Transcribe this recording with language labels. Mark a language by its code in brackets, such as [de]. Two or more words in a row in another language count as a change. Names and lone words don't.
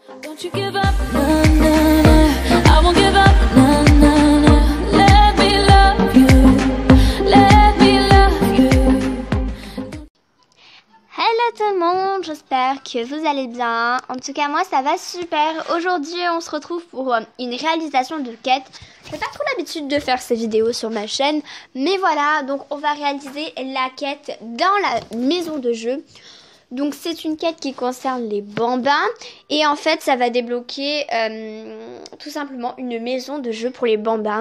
[en] Don't you give up, no, no, no. I won't give up, no, no, no. Let me love you, let me love you. [fr] Hello tout le monde, j'espère que vous allez bien. En tout cas moi ça va super. Aujourd'hui on se retrouve pour une réalisation de quête. Je n'ai pas trop l'habitude de faire ces vidéos sur ma chaîne, mais voilà, donc on va réaliser la quête dans la maison de jeu. Donc c'est une quête qui concerne les bambins et en fait ça va débloquer tout simplement une maison de jeu pour les bambins.